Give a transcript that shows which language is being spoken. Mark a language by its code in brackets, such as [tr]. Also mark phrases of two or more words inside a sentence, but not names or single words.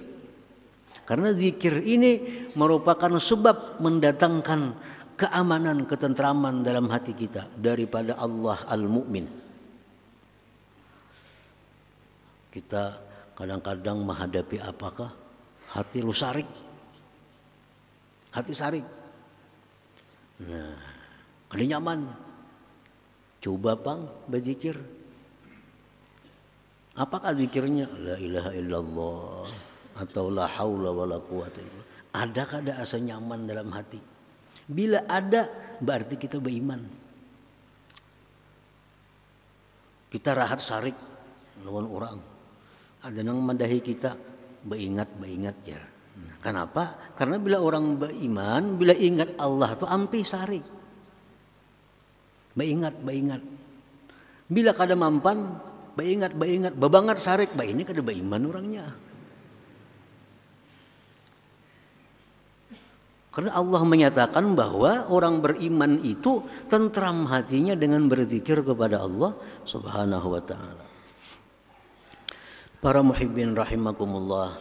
[id] Karena zikir ini merupakan sebab mendatangkan keamanan, ketentraman dalam hati kita daripada Allah Al-Mu'min. Kita kadang-kadang menghadapi apakah? [bjn] Hati lu sarik. Hati sarik. Nah, kada nyaman. Coba pang berzikir. Apakah zikirnya? [ar] La ilaha illallah atau la haula wala quwata illa billah. [bjn] Ada kada asa nyaman dalam hati? Bila ada, berarti kita beriman. Kita rahat sarik lawan orang. Ada nang mendahi kita, beingat ya. [id] Kenapa? [bjn] Karena bila orang beriman, bila ingat Allah tu ampi sari. Beingat. Bila kada mampan, beingat. Bebangat sarik, ini kada beriman orangnya. [id] Karena Allah menyatakan bahwa orang beriman itu tentram hatinya dengan berzikir kepada Allah [ar] Subhanahu wa taala. Para muhibbin rahimakumullah.